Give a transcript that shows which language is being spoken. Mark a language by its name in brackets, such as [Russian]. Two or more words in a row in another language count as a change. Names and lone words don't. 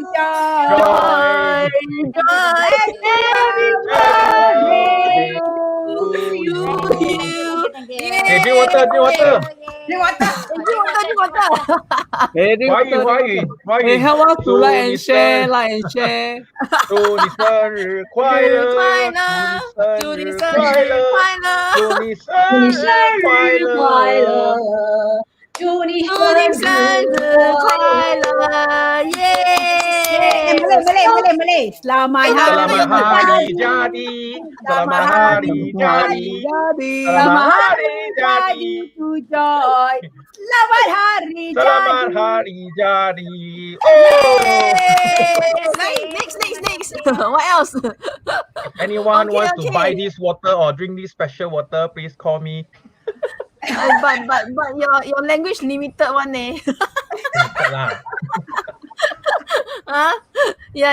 [English] Joy. Hey, drink water. Why you? Help us to like and share. [Chinese] 祝你生日快乐！祝你生日快乐！祝你生日快乐！祝你生日快乐！耶！ [Malay] Malay. Selamat hari jadi. Selamat hari jadi to Joy. Selamat hari jadi. [English] Oh! Next. What else? Anyone wants to buy this water or drink this special water, please call me. But your language limited one Yeah.